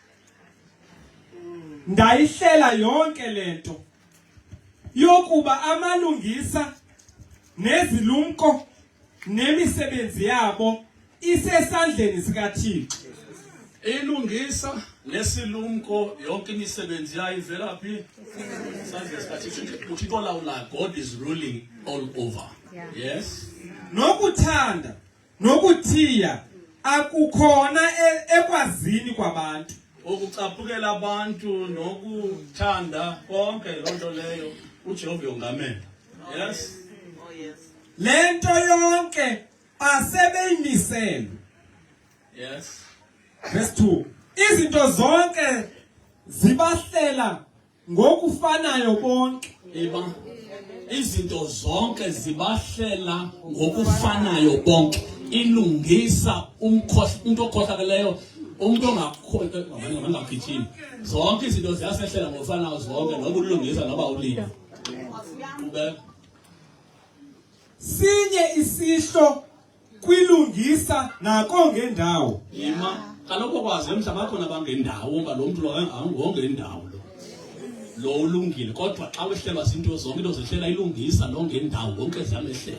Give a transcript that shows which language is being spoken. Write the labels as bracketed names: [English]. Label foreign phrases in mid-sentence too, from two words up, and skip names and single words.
[Xhosa] Ndayihlela yonke lento yokuba amalungisa nezilumko nemisebenzi yabo isesandleni sikaThixo. Ilungisa nesilumko yonke imisebenzi yayo ivela phi? Sandleni sikaThixo. uThixo lawula. [English] God is ruling all over. Yes. [Xhosa] Nokuthanda nokuthiya akukhona ekwazini kwabantu. Ukucaphukela abantu nokuthanda konke lonto leyo uJehova yongamela. [English] Yes. [Xhosa] Lento yonke asebeyimisela. [English] Yes. [Xhosa] Verse 2. Izinto zonke zibahlela ngokufanayo bonke. Izinto zonke zibahlela ngokufanayo bonke. Ilungisa umuntu okhohlakeleyo, umuntu ongagijimi. Zonke izinto ziyasehlela ngokufanayo zonke, noba ulungisa noba ulima. Sinye isihlo kwilungisa nako ngendawo. Kaloku kwazi emhlaba khona bangendawo ngoba lo muntu lo angongendawo lo ulungile, kodwa xa wehlelwa izinto zonke into zehlela ilungisa lo ngendawo wonke ziyamehlela.